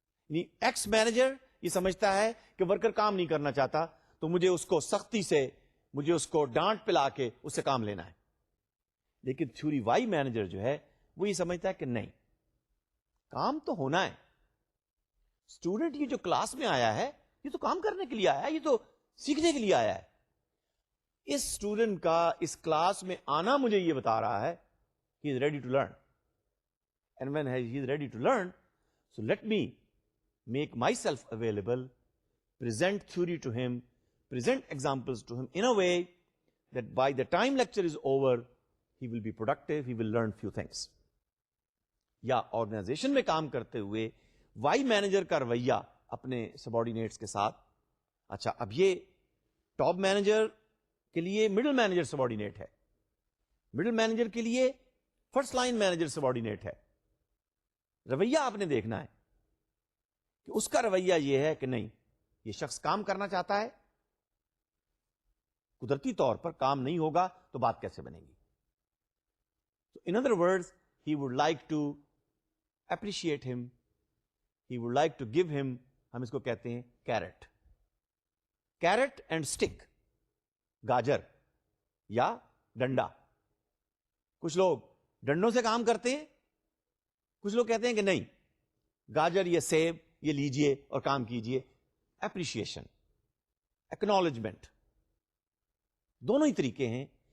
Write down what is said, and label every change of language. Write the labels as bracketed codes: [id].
[ur] یعنی x manager یہ سمجھتا ہے کہ ورکر کام نہیں کرنا چاہتا تو مجھے اس کو سختی سے، مجھے اس کو ڈانٹ پلا کے اس سے کام لینا ہے. لیکن تھیوری وائی مینیجر جو ہے وہ یہ سمجھتا ہے کہ نہیں، کام تو ہونا ہے. اسٹوڈنٹ یہ جو کلاس میں آیا ہے یہ تو کام کرنے کے لیے آیا ہے، یہ تو سیکھنے کے لیے آیا ہے. اس اسٹوڈنٹ کا اس کلاس میں آنا مجھے یہ بتا رہا ہے [en] he is ready to learn, and when he is ready to learn, so let me make myself available, present theory to him, present examples to him in a way that by the time lecture is over he will be productive, he will learn few things. [ur] یا organization میں کام کرتے ہوئے Y manager کا رویہ اپنے subordinates کے ساتھ. اچھا، اب یہ ٹاپ مینیجر کے لیے مڈل مینیجر سبارڈینیٹ ہے، مڈل مینیجر کے لیے فرسٹ لائن مینیجر سبارڈینیٹ ہے. رویہ آپ نے دیکھنا ہے کہ اس کا رویہ یہ ہے کہ نہیں، یہ شخص کام کرنا چاہتا ہے، قدرتی طور پر کام نہیں ہوگا تو بات کیسے بنے گی. [en] In other words, he would like to appreciate him, he would like to give him، [ur] ہم اس کو کہتے ہیں کیرٹ. [en] carrot and stick, [ur] گاجر یا ڈنڈا. کچھ لوگ ڈنڈوں سے کام کرتے ہیں, کچھ لوگ کہتے ہیں کہ نہیں, گاجر یا سیب یہ لیجئے اور کام کیجئے. اپریشیشن, ایکنالجمنٹ, دونوں ہی طریقے ہیں.